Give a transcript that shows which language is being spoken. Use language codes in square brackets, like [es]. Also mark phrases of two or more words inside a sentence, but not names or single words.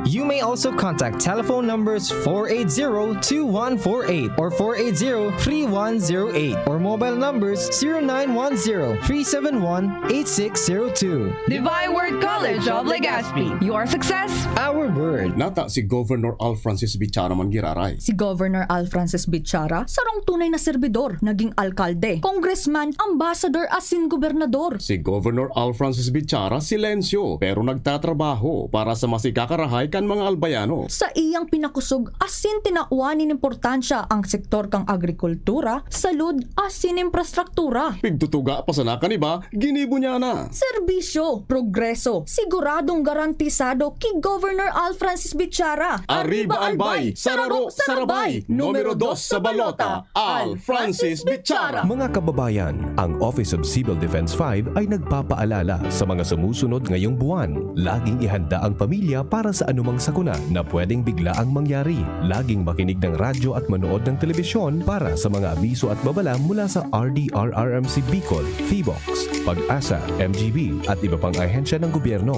[en] You may also contact telephone numbers 480-2148 or 480-3108 or mobile numbers 0910-371-8602. Divine Word College of Legazpi. Your success, Our word. [bik] Nata si Governor Al Francis Bichara Mangiraray. Si Governor Al Francis Bichara, sarong tunay na serbidor, naging alkalde, congressman, ambassador, asin gobernador. Si Governor Al Francis Bichara silencio pero nagtatrabaho para sa masikakarahay kan mga albayano. Sa iyang pinakusog, asin tinauanin importansya ang sektor kang agrikultura, salud, asin infrastruktura. Pigtutuga pa sana kaniba, ginibo niya na. [tl] Serbisyo, progreso, siguradong garantisado kay Governor Al Francis Bichara. [bik] Arriba Albay, Sararo, Sarabay, numero 2 sa balota, Al Francis Bichara. [tl] Mga kababayan, ang Office of Civil Defense 5 ay nagpapaalala sa mga sumusunod ngayong buwan. Laging ihanda ang pamilya para sa anumang sakuna na pwedeng biglaang mangyari. Laging makinig ng radyo at manood ng telebisyon para sa mga abiso at babala mula sa RDRRMC Bicol, Feebox, Pag-asa, MGB at iba pang ahensya ng gobyerno.